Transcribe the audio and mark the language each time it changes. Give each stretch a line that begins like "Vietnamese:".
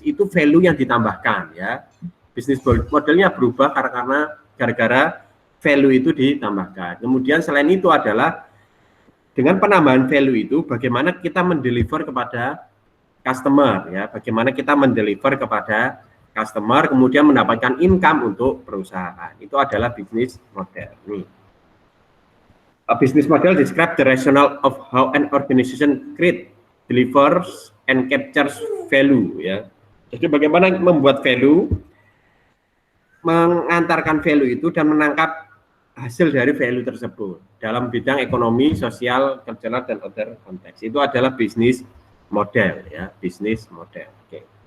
Indonesian: Itu value yang ditambahkan ya. Bisnis modelnya berubah karena gara-gara value itu ditambahkan. Kemudian selain itu adalah dengan penambahan value itu bagaimana kita mendeliver kepada customer ya, bagaimana kita mendeliver kepada customer kemudian mendapatkan income untuk perusahaan. Itu adalah bisnis model. Nih.
English: A business model describe the rationale of how an organization create, delivers and captures value
Indonesian: ya. Jadi bagaimana membuat value, mengantarkan value itu dan menangkap hasil dari value tersebut dalam bidang ekonomi, sosial, cultural dan other konteks. Itu adalah bisnis model ya, bisnis model. Oke.